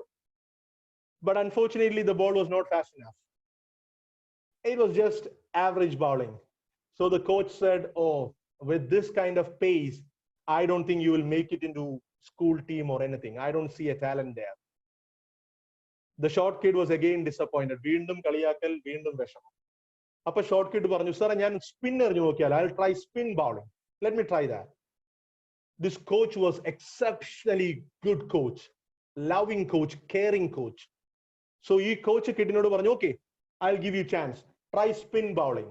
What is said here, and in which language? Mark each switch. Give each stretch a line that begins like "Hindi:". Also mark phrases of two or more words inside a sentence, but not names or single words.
English: But unfortunately, the ball was not fast enough. It was just average bowling. So the coach said, oh, with this kind of pace, I don't think you will make it into school team or anything. I don't see a talent there. The short kid was again disappointed.
Malayalam: വീണ്ടും കളിയാക്കൽ, വീണ്ടും വിഷമം.
English: Appa short kid paranju, sir, I spinner I'll try spin bowling. Let me try that. This coach was exceptionally good coach, loving coach, caring coach. So he coach kid paranju, okay, I'll give you a chance. Try spin bowling.